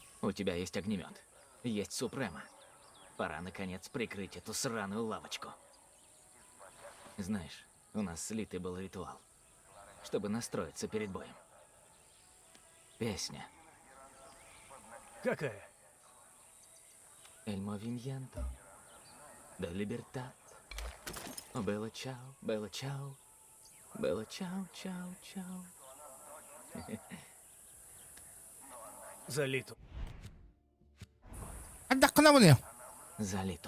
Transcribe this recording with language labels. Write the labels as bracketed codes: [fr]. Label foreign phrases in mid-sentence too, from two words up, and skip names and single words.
[ru] У тебя есть огнемет. Есть Супрема. Пора, наконец, прикрыть эту сраную лавочку. Знаешь, у нас слитый был ритуал, чтобы настроиться перед боем. Песня. Какая? [es] El movimiento de libertad. [it] Bella ciao, bella ciao. Bella ciao, ciao, ciao. [ru] Залиту. Отдохнули. Залиту.